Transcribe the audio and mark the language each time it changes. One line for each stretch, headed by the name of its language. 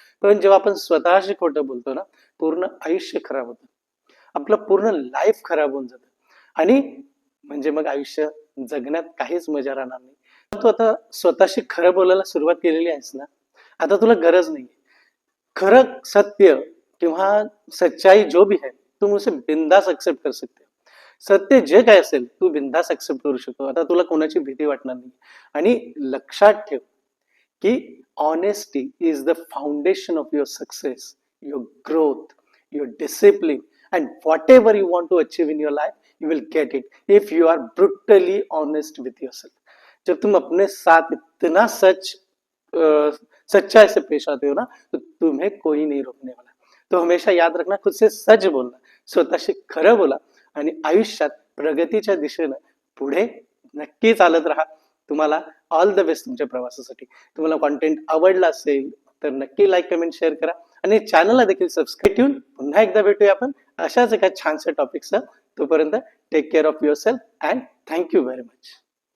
Marathi: पण जेव्हा आपण स्वतःशी खोटं बोलतो ना, पूर्ण आयुष्य खराब होतं. आपलं पूर्ण लाईफ खराब होऊन जातं. आणि म्हणजे मग आयुष्य जगण्यात काहीच मजा राहणार नाही. तू आता स्वतःशी खरं बोलायला सुरुवात केलेली आहेस ना, आता तुला गरज नाही. खरं सत्य किंवा
Hindi: सच्चाई जो भी है, तुम उसे बिंदास एक्सेप्ट कर सकते हो.
Marathi: सत्य जे काय असेल तू बिंदास एक्सेप्ट करू शकतो. आता तुला कोणाची भीती वाटणार नाही. आणि लक्षात ठेव की
English: Honesty is the foundation of your success, your growth, your discipline and whatever you want to achieve in your life, you will get it if you are brutally honest with yourself.
Hindi: जब तुम अपने साथ इतना सच्चाई से पेश आते हो ना, तो तुम्हें कोई नहीं रोकने वाला. तो हमेशा याद रखना, खुद से सच बोलना,
Marathi: स्वतःशी खरं बोला आणि आयुष्यात प्रगतीच्या दिशेनं पुढे नक्की चालत राहा. तुम्हाला
English: all the best
Marathi: तुमच्या प्रवासासाठी. तुम्हाला कॉन्टेंट आवडला असेल तर नक्की लाईक, कमेंट, शेअर करा आणि चॅनलला देखील सबस्क्राईब ठेवून पुन्हा एकदा भेटूया आपण अशाच एका छानशा टॉपिकसह. तोपर्यंत
English: Take care of yourself and thank you very much.